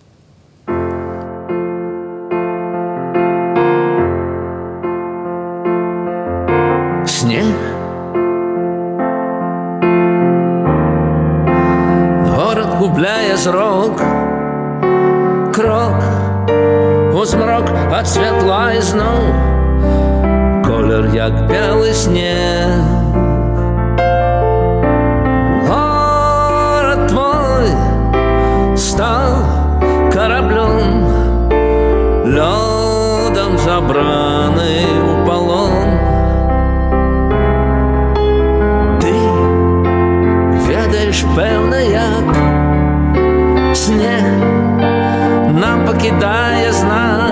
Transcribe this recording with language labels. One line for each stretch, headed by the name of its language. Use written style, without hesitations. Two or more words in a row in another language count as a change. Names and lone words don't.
Belarusian: Снег, город губляе зрок, крок у змрок ад святла ізноў, колер як белы снег.
Russian: Город твой стал кораблем,
Belarusian: лёдом забраны ў палон. Ты ведаеш, пэўна, як снег нам пакідае знак.